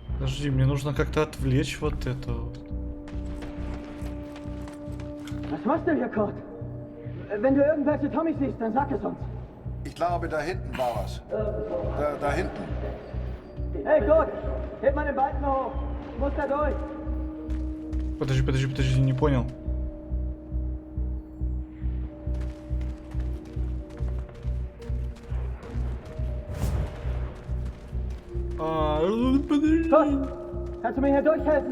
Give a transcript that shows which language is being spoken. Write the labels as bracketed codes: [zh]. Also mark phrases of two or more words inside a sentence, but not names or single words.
[ru] Подожди, мне нужно как-то отвлечь вот это вот. [de] Was machst du hier, Kurt? Wenn du irgendwelche Tommys siehst, dann sag es uns. Ich glaube, da hinten war was. Da hinten. Hey, Kurt, heb mal den Balken hoch. Ich muss da durch. [ru] Подожди, не понял. Подожди. [de] Kurt, kannst du mir hier durchhelfen?